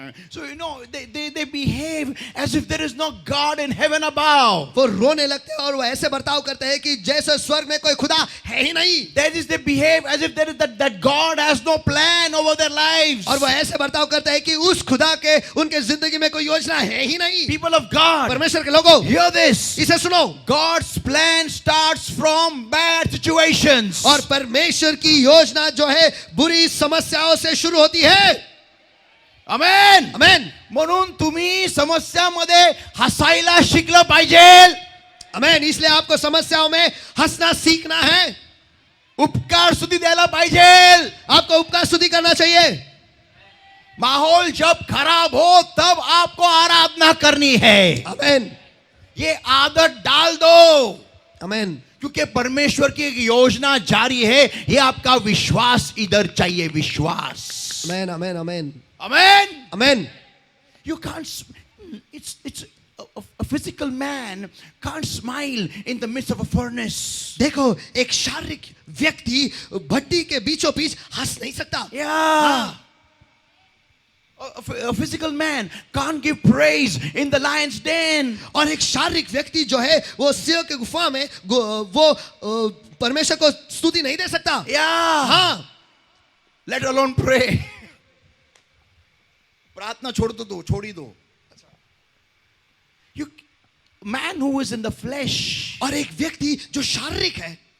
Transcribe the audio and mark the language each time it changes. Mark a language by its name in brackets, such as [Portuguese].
[English] so they behave as if there is no God in heaven above. [Hindi] वो रोने लगते हैं और वो ऐसे बर्ताव करते हैं कि जैसे स्वर्ग में कोई खुदा है ही नहीं। [English] That is, they behave as if there is that God has no plan over their lives. [Hindi] और वो ऐसे बर्ताव करते हैं कि उस खुदा के उनके जिंदगी में कोई योजना है ही नहीं। [English] People of God, [Hindi] परमेश्वर के लोगों, [English] hear this. [Hindi] इसे सुनो। [English] God's plan starts from bad situations. [Hindi] और परमेश्वर की योजना जो है बुरी समस्याओं से शुरू होती है। Amen. आमेन। [Marathi] म्हणून तुम्ही समस्यामध्ये हसायला शिकलं पाहिजे. आमेन। [Hindi] इसलिए आपको समस्याओं में हंसना सीखना है। [Marathi] उपकार स्तुति द्यायला पाहिजे. [Hindi] आपको उपकार स्तुति करना चाहिए। माहौल जब खराब हो तब आपको आराधना करनी है. आमेन। ये आदत डाल दो, आमेन। क्योंकि परमेश्वर की एक योजना जारी है. ये आपका विश्वास इधर चाहिए, विश्वास. आमेन, आमेन, आमेन, Amen. Amen. [English] You can't. It's a physical man can't smile in the midst of a furnace. [Hindi] देखो एक शारीरिक व्यक्ति भट्टी के बीचों बीच हंस नहीं सकता। Yeah. [English] A physical man can't give praise in the lion's den. [Hindi] और एक शारीरिक व्यक्ति जो है वो सिंह के गुफा में वो परमेश्वर को स्तुति नहीं दे सकता। Yeah. हाँ, [English] Let alone pray. [Hindi] प्रार्थना छोड़ ही दो. [English] You man who is in the flesh, [Hindi] और एक व्यक्ति जो शारीरिक है,